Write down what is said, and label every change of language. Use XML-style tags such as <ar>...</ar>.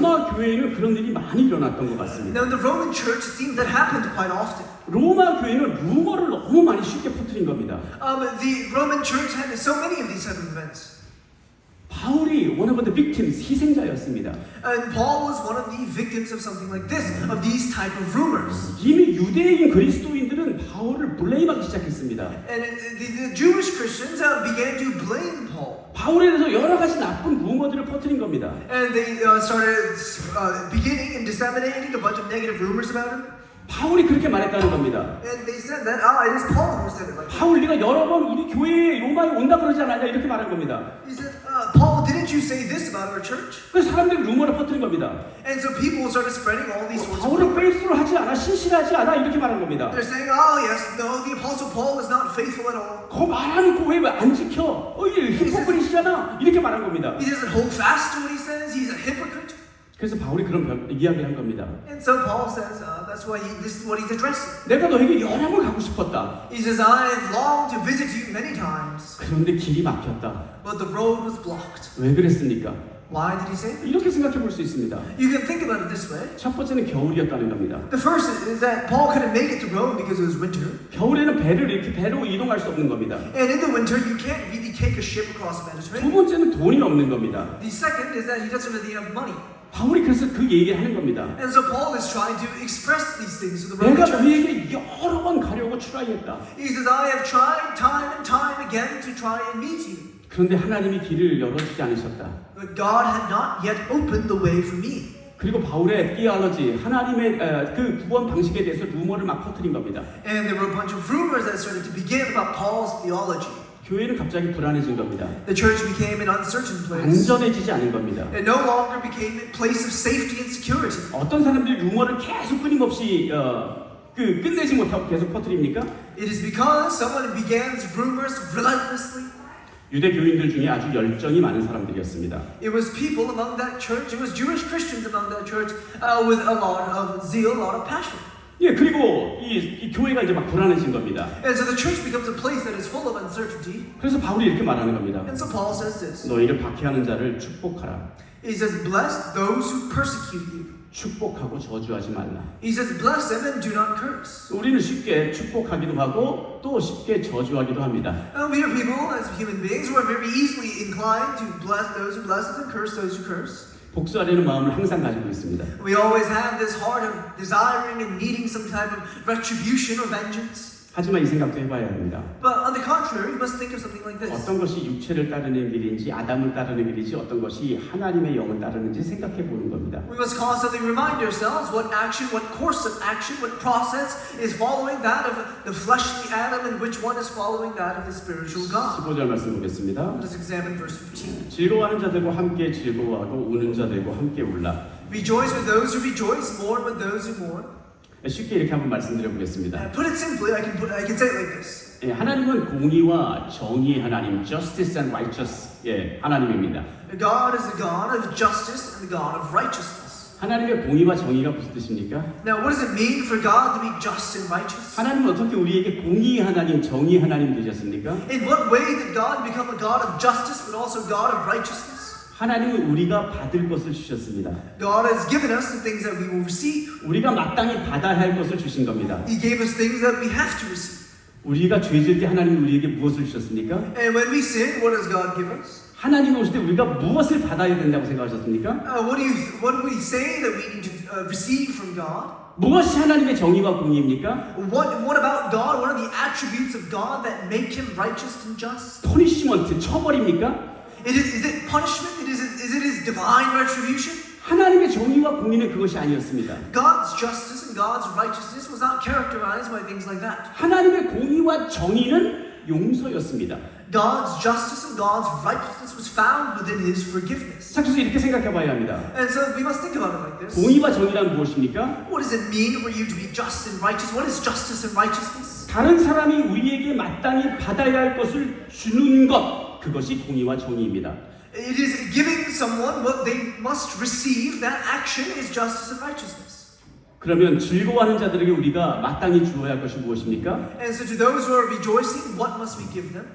<ko>로마 교회는 그런 일이 많이 일어났던 것 같습니다.</ko> <en>Now in the Roman church, it seems that happened quite often.</en> <ko>로마 교회는 루머를 너무 많이 쉽게 퍼뜨린 겁니다.</ko> <en>The Roman church had so many of these type of events.</en> <ko>바울이</ko> <en>one of the victims,</en> <ko>희생자였습니다.</ko> <en>And Paul was one of the victims of something like this, of these type of rumors.</en> <ko>이미 유대인 그리스도인들은 바울을 블레임하기 시작했습니다.</ko> <en>And the Jewish Christians began to blame Paul.</en> <ko>바울에 대해서 여러 가지 나쁜 루머들을 퍼뜨린 겁니다.</ko> <en>And they started beginning and disseminating a bunch of negative rumors about him.</en> <ko>바울이 그렇게 말했다는 겁니다.</ko> <en>And they said that, it is Paul who said it like that.</en> <ko>바울 네가 여러 번 우리 교회에 로마에 온다 그러지 않았냐 이렇게 말한 겁니다.</ko> <en>He said, Paul, didn't you say this about our church?</en> <ko>그래서 사람들이 루머를 퍼뜨린 겁니다.</ko> <en>And so people started spreading all these sorts of</en> <ko>바울은</ko> <en>rumors.</en> <ko>페이스로 하지 않아, 신실하지 않아 이렇게 말한 겁니다.</ko> <en>They're saying, yes, no, the Apostle Paul is not faithful at all.</en> <ko>그 말하는 거 왜 안 지켜? 이게 히포크리시잖아 이렇게 말한 겁니다.</ko> <en>He doesn't hold fast to what he says. He's a hypocrite.</en> <ko>그래서 바울이 그런 이야기를 한 겁니다.</ko> <en>And so Paul says, that's why this is what he's addressing.</en> <ko>내가 너에게 여행을 가고 싶었다.</ko> <en>He says, I have longed to visit you many times,</en> <ko>그런데 길이 막혔다.</ko> <en>but the road was blocked.</en> <ko>왜 그랬습니까?</ko> <en>Why did he say that?</en> <ko>이렇게 생각해 볼 수 있습니다.</ko> <en>You can think about it this way.</en> <ko>첫 번째는 겨울이었다는 겁니다.</ko> <en>The first is that Paul couldn't make it to Rome because it was winter.</en> <ko>겨울에는 배로 이동할 수 없는 겁니다.</ko> <en>And in the winter, you can't really take a ship across the</en> <ko>두</ko> <en>Mediterranean.</en> <ko>번째는 돈이 없는 겁니다.</ko> <en>The second is that he doesn't really have money.</en> <ko>바울이 그래서 그 얘기를 하는 겁니다.</ko> <en>And so Paul is trying to express these things to the Roman</en> <ko>내가</ko> <en>church.</en> <ko>너희에게 여러 번 가려고 트라이했다.</ko> <en>He says, I have tried time and time again to try and meet you.</en> <ko>그런데 하나님이 길을 열어주지 않으셨다.</ko> <en>But God had not yet opened the way for me.</en> <ko>그리고 바울의 theology, 하나님의 그 구원 방식에 대해서 루머를 막 퍼뜨린 겁니다.</ko> <en>And there were a bunch of rumors that started to begin about Paul's theology.</en> <ko>교회는 갑자기 불안해진 겁니다.</ko> <en>The church became an uncertain place.</en> <ko>안전해지지 않은 겁니다.</ko> <en>It no longer became a place of safety and security.</en> <ko>어떤 사람들이 루머를 계속 끊임없이 끝내지 못하고 계속 퍼뜨립니까?</ko> <en>It is because someone began rumors relentlessly.</en> <ko>유대 교인들 중에 아주 열정이 많은 사람들이었습니다.</ko> <en>It was people among that church. It was Jewish Christians among that church with a lot of zeal, a lot of passion.</en> <ko>예, 그리고 이 교회가 이제 막 불안해진 겁니다.</ko> <en>And so the church becomes a place that is full of uncertainty.</en> <ko>그래서 바울이 이렇게 말하는 겁니다.</ko> <en>And so Paul says this.</en> <ko>너희를 박해하는 자를 축복하라.</ko> <en>He says, bless those who persecute you.</en> <ko>축복하고 저주하지 말라.</ko> <en>He says, bless them and do not curse.</en> <ko>우리는 쉽게 축복하기도 하고 또 쉽게 저주하기도 합니다.</ko> <en>We are people, as human beings, who are very easily inclined to bless those who bless us and curse those who curse.</en> <ko>복수하려는 마음을 항상 가지고 있습니다.</ko> <en>We always have this heart of desiring and needing some type of retribution or vengeance.</en> <ko>하지만 이 생각도 해봐야 합니다.</ko> <en>But on the contrary, we must think of something like this.</en> <ko>어떤 것이 육체를 따르는 길인지 아담을 따르는 길인지 어떤 것이 하나님의 영을 따르는지 생각해 보는 겁니다.</ko> <en>We must constantly remind ourselves what action, what course of action, what process is following that of the fleshly Adam and which one is following that of the spiritual God.</en> <ko>15절 말씀 보겠습니다.</ko> <en>Let us examine verse 15.</en> <ko>즐거워하는 자들과 함께 즐거워하고 우는 자들과 함께 울라.</ko> <en>Rejoice with those who rejoice, mourn with those who mourn.</en> <ko>쉽게 이렇게 한번 말씀드려 보겠습니다.</ko> <en>Put it simply, I can say it like this.</en> <ko>예, 하나님은 공의와 정의의 하나님,</ko> <en>justice and righteous</en> <ko>예, 하나님입니다.</ko> <en>God is the God of justice and the God of righteousness.</en> <ko>하나님의 공의와 정의가 무슨 뜻입니까?</ko> <en>Now, what does it mean for God to be just and righteous?</en> <ko>하나님은 어떻게 우리에게 공의의 하나님, 정의의 하나님 되셨습니까?</ko> <en>In what way did God become a God of justice but also God of righteousness?</en> <ko>하나님은 우리가 받을 것을 주셨습니다.</ko> <en>God has given us the things that we will receive.</en> <ko>우리가 마땅히 받아야 할 것을 주신 겁니다.</ko> <en>He gave us things that we have to receive.</en> <ko>우리가 죄질 때 하나님은 우리에게 무엇을 주셨습니까?</ko> <en>And when we sin, what does God give us?</en> <ko>하나님 오실 때 우리가 무엇을 받아야 된다고 생각하셨습니까?</ko> <en>What do we say that we need to receive from God?</en> <ko>무엇이 하나님의 정의와 공의입니까?</ko> <en>What about God? What are the attributes of God that make Him righteous and just?</en> <ko>퍼니시먼트, 처벌입니까?</ko> <en>Is it punishment? Is it His divine retribution?</en> <ko>하나님의 정의와 공의는 그것이 아니었습니다.</ko> <en>God's justice and God's righteousness was not characterized by things like that.</en> <ko>하나님의 공의와 정의는 용서였습니다.</ko> <en>God's justice and God's righteousness was found within His forgiveness.</en> <ko>자, 그래서 이렇게 생각해 봐야 합니다.</ko> <en>And so we must think about it like this.</en> <ko>공의와 정의란 무엇입니까?</ko> <en>What does it mean for you to be just and righteous? What is justice and righteousness?</en> <ko>다른 사람이 우리에게 마땅히 받아야 할 것을 주는 것, 그것이 공의와 정의입니다.</ko> <en>It is giving someone what they must receive. That action is justice and righteousness.</en> <ko>그러면 즐거워하는 자들에게 우리가 마땅히 주어야 할 것이 무엇입니까?</ko> <en>And so to those who are rejoicing, what must we give them?</en>